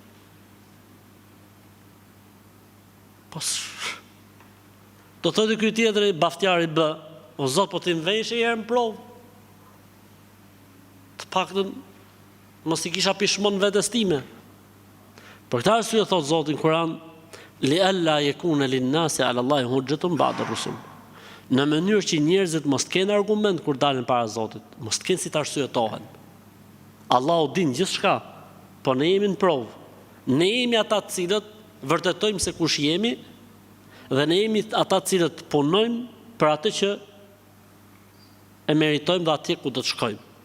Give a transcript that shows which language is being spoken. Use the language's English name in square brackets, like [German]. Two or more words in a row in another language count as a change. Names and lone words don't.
[Albanian] Do të thoj dhe ky tjetëri, baftjari B, o Zot, po ti më vejsh e herë më provë. Të paktën, mos i kisha pishmon vetes time. Për këtë arsye thot Zoti në Kur'an, [Arabic] لئلا يكون للناس على الله حجة بعد الرسل. [Albanian] Në mënyrë që njerëzit mos të kenë argument kur dalin para Zotit, mos të kenë si të arsyetohen. Allahu din gjithçka, po ne jemi në provë. Ne jemi ata të cilët vërtetojmë se kush jemi dhe ne jemi ata të cilët punojmë për atë që e meritojmë dhe atje ku do të shkojmë.